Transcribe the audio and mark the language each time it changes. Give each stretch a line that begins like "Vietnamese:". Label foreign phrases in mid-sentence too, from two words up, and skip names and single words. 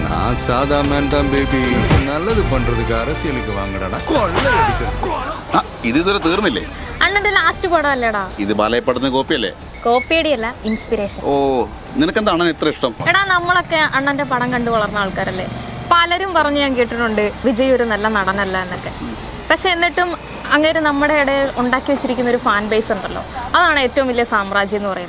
Tamil: நான் சாதா மேன் தான் பேபி. நல்லது பண்றதுக்கு அரசியலுக்கு வாங்கடா.
Malayalam: കൊള്ള ഇതുവരെ തീർന്നില്ലേ? അണ്ണന്റെ ലാസ്റ്റ് പടം അല്ലേടാ ഇത് ബാലയപ്പെടുന്ന കോപ്പിയല്ലേ? കോപ്പിയടിയല്ല, ഇൻസ്പിറേഷൻ. ഓ, നിനക്കെന്താ അണ്ണൻ ഇത്ര ഇഷ്ടം? എടാ, നമ്മളൊക്കെ അണ്ണന്റെ പടം കണ്ടു വളർന്ന ആൾക്കാരല്ലേ. പലരും പറഞ്ഞു ഞാൻ കേട്ടിട്ടുണ്ട് വിജയ് ഒരു നല്ല നടനല്ല എന്നൊക്കെ. പക്ഷെ എന്നിട്ടും അങ്ങനെ നമ്മുടെ ഇടയിൽ ഉണ്ടാക്കി വെച്ചിരിക്കുന്ന ഒരു ഫാൻ ബേസ് ഉണ്ടല്ലോ, അതാണ് ഏറ്റവും വലിയ സാമ്രാജ്യം എന്ന് പറയുന്നത്.